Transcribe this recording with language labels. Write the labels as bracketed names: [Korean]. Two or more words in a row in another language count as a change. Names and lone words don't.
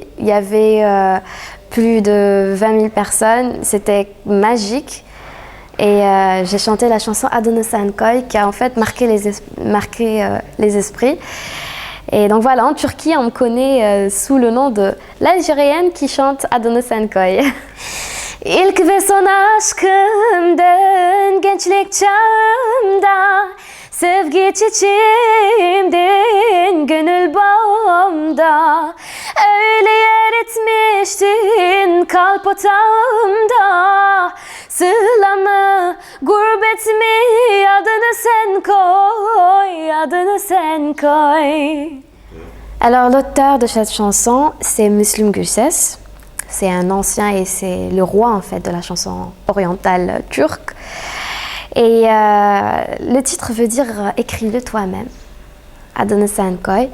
[French] Il y avait plus de 20 000 personnes, c'était magique. Et j'ai chanté la chanson Adını Sen Koy qui a en fait marqué les esprits. Et donc voilà, en Turquie, on me connaît sous le nom de l'Algérienne qui chante Adını Sen Koy. [Turkish] İlk ve son aşkımdın gençlik çağımda sevgi çiçeğimdin gönül bağımda öyle yer etmiştin kalp otağımda sıla mı gurbet mi adını sen koy adını sen koy. [French] Alors l'auteur de cette chanson c'est Müslüm Gürses. C'est un ancien et c'est le roi en fait de la chanson orientale turque. Et le titre veut dire écris-le toi-même, Adını Sen Koy.